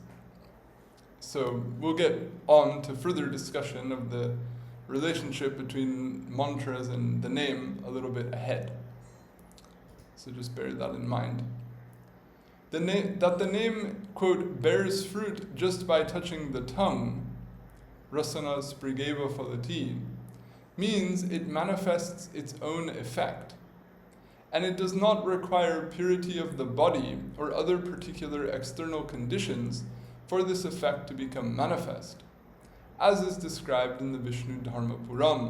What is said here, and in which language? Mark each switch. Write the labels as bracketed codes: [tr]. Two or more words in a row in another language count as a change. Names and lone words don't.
[en] So we'll get on to further discussion of the relationship between mantras and the name a little bit ahead. So just bear that in mind. That the name, quote, bears fruit just by touching the tongue, [sa] रसना-स्पृग् फलति, [en] means it manifests its own effect, and it does not require purity of the body or other particular external conditions for this effect to become manifest, as is described in the Vishnu Dharma Puran.